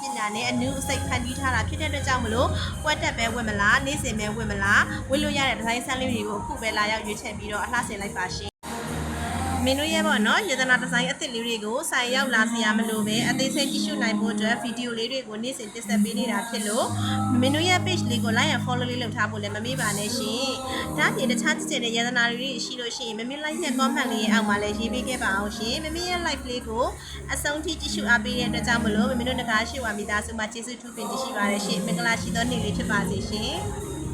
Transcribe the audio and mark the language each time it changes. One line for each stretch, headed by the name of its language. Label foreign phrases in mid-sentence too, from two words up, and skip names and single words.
Burmese: ညာနဲ့အနုအစိတ်ဖန်တီးထားတာဖြစ်တဲ့အတွက်ကြောင့်မလို့ကွက်တက်ပဲဝတ်မလားနေ့စဉ်ပဲဝတ်မလားဝတ်လို့ရတဲ့ဒီဇိုင်းဆန်းလေးတွေကိုအခုပဲလာရောက် ရွေးချယ်ပြီးတော့အလှဆင်လိုက်ပါရှင်မင်းတို့ရဲ့ပေါ့နော်ယတနာဒီဇိုင်းအသစ်လေးတွေကိုဆိုင်ရောက်လာစရာမလိုပဲအသေးစိတ်ကြည့်ရှုနိုင်ဖို့အတွက်ဗီဒီယိုလေးတွေကိုနေ့စဉ်တင်ဆက်ပေးနေတာဖြစ်လို့မင်းတို့ရဲ့ page လေးကို
English: like and follow
Burmese: လေးလုပ်ထားဖို့လည်းမမေ့ပါနဲ့ရှင်ဒါ့အပြင်တခြားကြည့်တဲ့ယတနာတွေရှိလို့ရှိရင်မမေ့ like နဲ့ comment လေးအောက်မှာလည်းရေးပေးခဲ့ပါအောင်ရှင်မမေ့ရဲ့ live လေးကိုအဆုံးထိကြည့်ရှုအားပေးတဲ့အတွက်ကြောင့်မလို့မမေ့တို့နဂါးရှိဝါမိသားစုမှာကျေးဇူးထူးပင်ရှိပါတယ်ရှင်မင်္ဂလာရှိသောနေ့လေးဖြစ်ပါစေရှင်